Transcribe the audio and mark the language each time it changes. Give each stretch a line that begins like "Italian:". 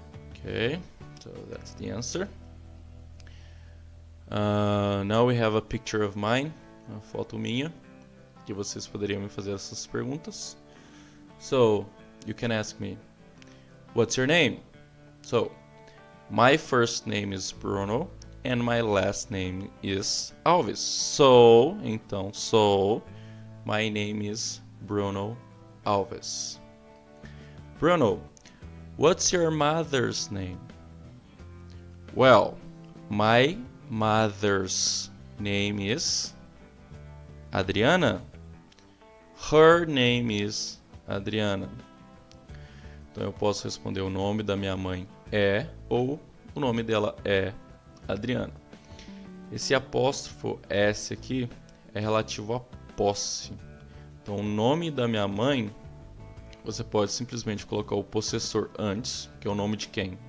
English: Okay, so that's the answer. Now we have a picture of mine,
Portuguese: uma foto minha, que vocês poderiam me fazer essas perguntas.
English: So, you can ask me, what's your name? So, my first name is Bruno and my last name is Alves. So, my name is Bruno Alves. Bruno, what's your mother's name? Well, my mother's name is Adriana. Her name is Adriana.
Portuguese: Então eu posso responder o nome da minha mãe é ou o nome dela é Adriana. Esse apóstrofo S aqui é relativo à posse. Então o nome da minha mãe, você pode simplesmente colocar o possessor antes, que é o nome de quem?